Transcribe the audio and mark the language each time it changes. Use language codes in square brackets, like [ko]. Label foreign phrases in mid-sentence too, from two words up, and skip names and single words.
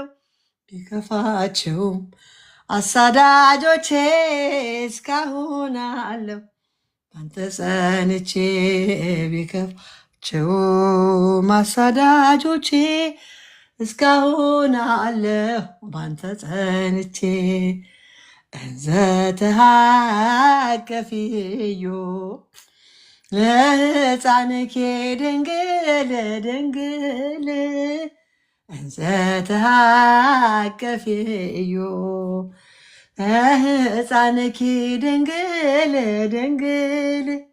[am] ቢከፋቸውም አሳዳጆቼ እስካሁን አለው ባንተ ጸንቼ ቢከፋቸውም አሳዳጆቼ እስካሁን አለው ባንተ ጸንቼ እንዘ [gez] ተሃቀፊዮ ለሕፃንኪ ድንግል ድንግል እንዘ ተሃቀፊዮ ለሕፃንኪ ድንግል ድንግል